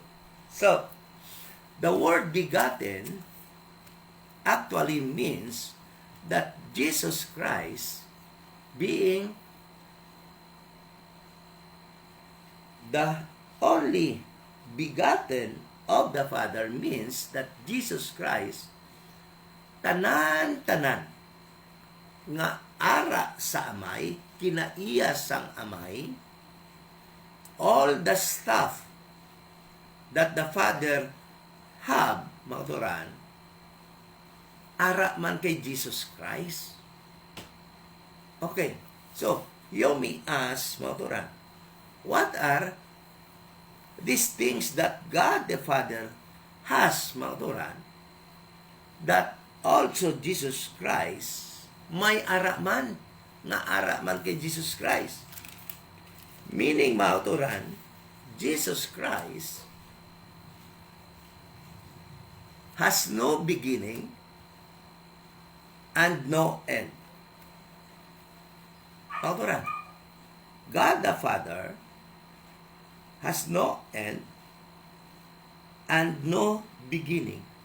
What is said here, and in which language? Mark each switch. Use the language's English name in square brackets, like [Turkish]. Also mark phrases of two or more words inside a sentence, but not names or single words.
[English] So, the word begotten actually means that Jesus Christ, being the only begotten of the Father, means that Jesus Christ [Hiligaynon] tanan-tanan nga ara sa amay, kinaiya sang amay, [English] all the stuff that the Father have, [Hiligaynon] mga turan, ara man kay Jesus Christ. [English] Okay, so you may ask, [Hiligaynon] mga turan, [English] what are these things that God the Father has, [Hiligaynon] mga turan, [English] that also Jesus Christ [Hiligaynon] may ara man, nga ara man kay Jesus Christ? Meaning, mga turan, [English] Jesus Christ has no beginning and no end. [Hiligaynon] Mga turan, [English] God the Father has no end and no beginning.